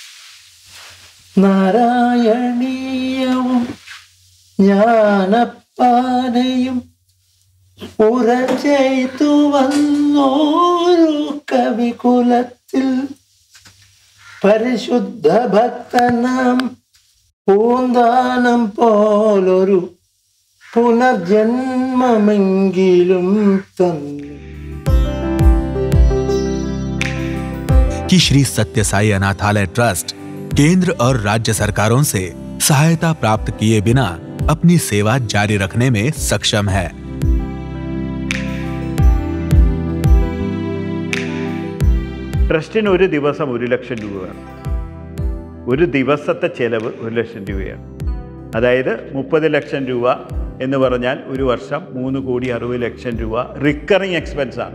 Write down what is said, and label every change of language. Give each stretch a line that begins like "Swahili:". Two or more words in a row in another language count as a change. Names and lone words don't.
Malayalam: നാരായണീയവും ജ്ഞാനപ്പാനയും ഉറച്ചെയ്തു വന്നോരു കവികുലത്തിൽ പരിശുദ്ധ ഭക്തനാം പൂന്താനം പോലൊരു പുനർജന്മമെങ്കിലും തന്നു.
Hindi: कि श्री सत्य साई अनाथालय ट्रस्ट केंद्र और राज्य सरकारों से सहायता प्राप्त किए बिना अपनी सेवा जारी रखने में सक्षम है.
Malayalam: ട്രസ്റ്റിന് ഒരു ദിവസം 1 ലക്ഷം രൂപയാണ്. ഒരു ദിവസത്തെ ചെലവ് 1 ലക്ഷം രൂപയാണ്. അതായത് 30 ലക്ഷം രൂപ എന്ന് പറഞ്ഞാൽ ഒരു വർഷം 3,60,00,000 രൂപ
English: recurring expense.